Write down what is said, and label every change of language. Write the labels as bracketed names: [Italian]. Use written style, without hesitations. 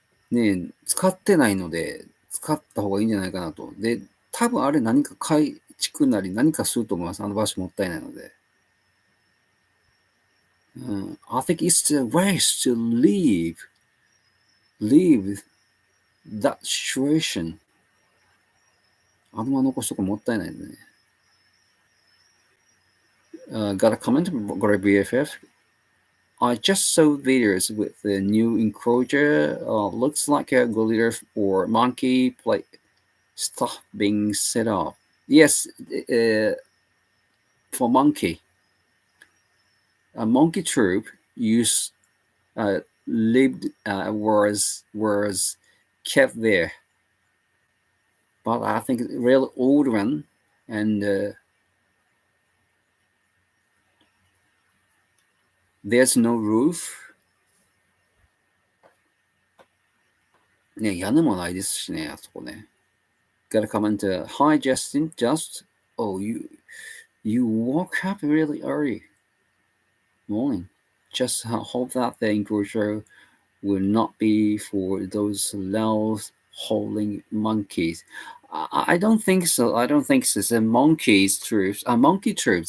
[Japanese] ね、使ってないので、使った方がいいんじゃないかなと。で、多分あれ何か改築なり何かすると思います。あの場所もったいないので。 [English] I think it's a waste to leave that situation. [Japanese] あのまま残しとくもったいないね。 [English] Got a comment from Gorilla BFF. I just saw videos with the new enclosure. Looks like a gorilla or monkey play stuff being set up. Yes, for monkey. A monkey troop used lived was kept there, but I think a real old one, and there's no roof. [Japanese] ね、屋根もないですしね、あそこね。 [English] Got a comment. Hi, Justin. Oh, you woke up really early. Morning. Just hope that the enclosure will not be for those loud howling monkeys. I don't think so. I don't think so. The monkeys troops, monkey troops.